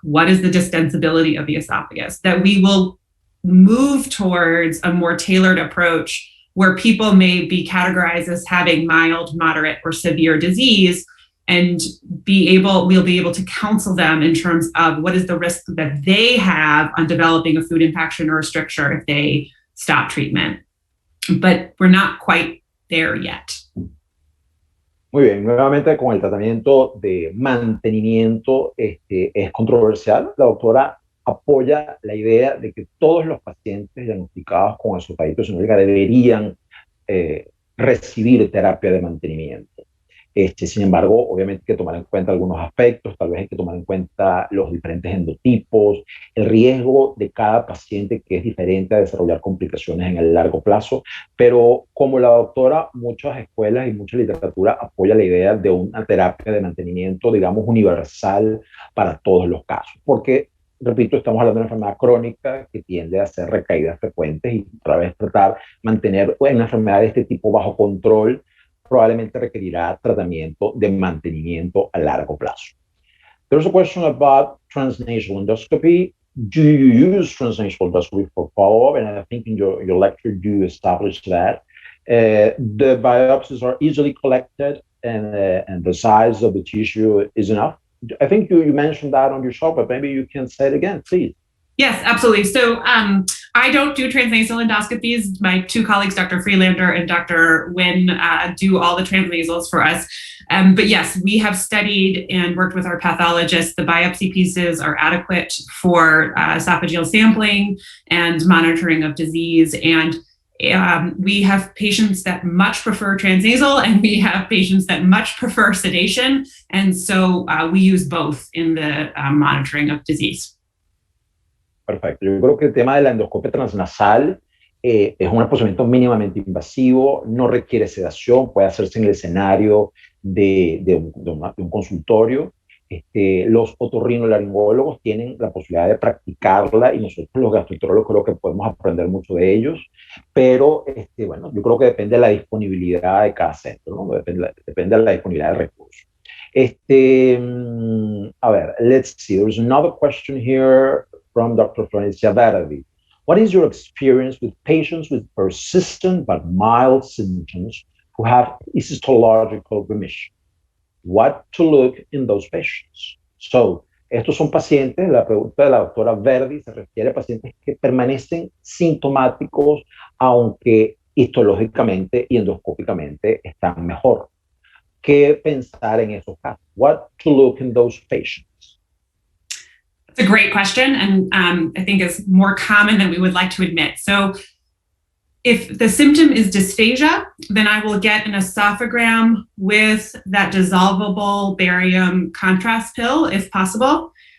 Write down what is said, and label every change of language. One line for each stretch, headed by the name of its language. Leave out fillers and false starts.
English: What is the distensibility of the esophagus? That we will move towards a more tailored approach where people may be categorized as having mild, moderate, or severe disease, and we'll be able to counsel them in terms of what is the risk that they have on developing a food impaction or a stricture if they stop treatment. But we're not quite there yet.
Spanish: Muy bien, nuevamente con el tratamiento de mantenimiento es controversial. La doctora apoya la idea de que todos los pacientes diagnosticados con esofagititis sinúrica deberían recibir terapia de mantenimiento. Sin embargo, obviamente hay que tomar en cuenta algunos aspectos, tal vez hay que tomar en cuenta los diferentes endotipos, el riesgo de cada paciente que es diferente a desarrollar complicaciones en el largo plazo, pero como la doctora, muchas escuelas y mucha literatura apoya la idea de una terapia de mantenimiento, digamos, universal para todos los casos, porque repito, estamos hablando de una enfermedad crónica que tiende a hacer recaídas frecuentes y otra vez mantener una enfermedad de este tipo bajo control probablemente requerirá tratamiento de mantenimiento a largo plazo.
English: There's a question about transnasal endoscopy. Do you use transnasal endoscopy for follow-up? And I think in your lecture you established that. The biopsies are easily collected and the size of the tissue is enough. I think you mentioned that on your show, but maybe you can say it again, please. Yes, absolutely. So I don't do transnasal endoscopies. My two colleagues, Dr. Freelander and Dr. Nguyen, do all the transnasals for us. But yes, we have studied and worked with our pathologists. The biopsy pieces are adequate for esophageal sampling and monitoring of disease. And we have patients that much prefer transnasal, and we have patients that much prefer sedation. And so we use both in the monitoring of disease.
Spanish: Perfecto. Yo creo que el tema de la endoscopia transnasal es un procedimiento mínimamente invasivo, no requiere sedación, puede hacerse en el escenario de un consultorio. Los otorrinolaringólogos tienen la posibilidad de practicarla y nosotros los gastroenterólogos creo que podemos aprender mucho de ellos, pero bueno, yo creo que depende de la disponibilidad de cada centro, ¿no? Depende de la disponibilidad de recursos. A ver,
English: let's see, there's another question here from Dr. Florencia Verdi. What is your experience with patients with persistent but mild symptoms who have histological remission? What to look in those patients?
Spanish: So, estos son pacientes, la pregunta de la doctora Verdi se refiere a pacientes que permanecen sintomáticos aunque histológicamente y endoscópicamente están mejor. ¿Qué pensar en esos casos?
English: What to look in those patients? It's a great question, and I think is more common than we would like to admit. So if the symptom is dysphagia, then I will get an esophagram with that dissolvable barium contrast pill, if possible.